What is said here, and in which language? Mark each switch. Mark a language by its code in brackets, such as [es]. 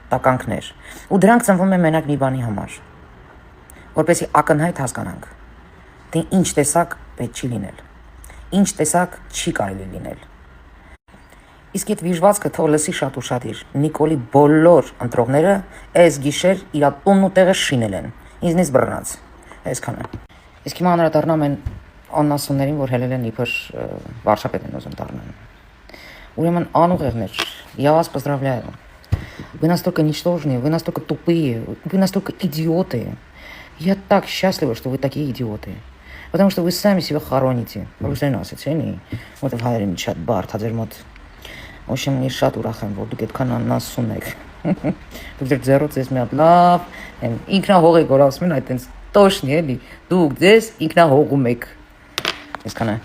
[hy] տականքներ, ու դրանք ծնվում են մենակ մի բանի համար, որպեսզի ակնհայտ հասկանանք, թե ինչ տեսակ պետք չի լինել, ինչ տեսակ չի կարելի լինել։ Իսկ այդ վիժվածքը թող լսի շատ ուշադիր։ Նիկոլի բոլոր ընտրողները այս գիշեր իր տունն ու տեղը շինել են։ Ինձնից բռնած։ Այսքանը։ Իսկ հիմա անդրադառնամ են աննասուններին, որ հելել են իբր վարչապետ են ուզում դառնան։ Ուրեմն անուղեղներ, [ru] я вас поздравляю. Вы настолько ничтожные, вы настолько тупые, вы настолько идиоты. Я так счастлива, что вы такие идиоты. Потому что вы сами себя хороните. [hy] Ռուսերեն ասեցին, որտեղ հայերեն շատ բարդ հաջերմոտ [ru] В общем, [hy] ես շատ ուրախ եմ, որ դուք այդքան աննասուն եք։ Դուք ձեր ձեռոց ես մի հատ լավ, ինքնահող եք, որ ասում են, այդ տենց տոշնի էլի, դուք ձեզ ինքնահողում եք։ Այսքանը։